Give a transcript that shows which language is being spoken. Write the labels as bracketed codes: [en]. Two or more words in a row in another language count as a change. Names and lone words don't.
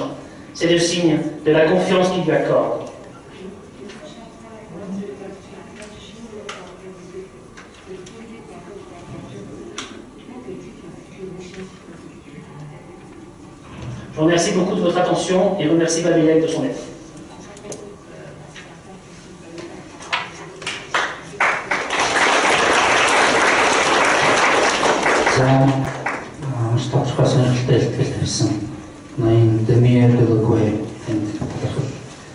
[fr] C'est le signe de la confiance qu'ils lui accordent. Je vous remercie beaucoup de votre attention et remercie Valérie de son aide. [mn] Тодорхой сонирхолтой илтгэл тавьсан ноён Дэмиэдэггүй тэнд илэрхийлээ.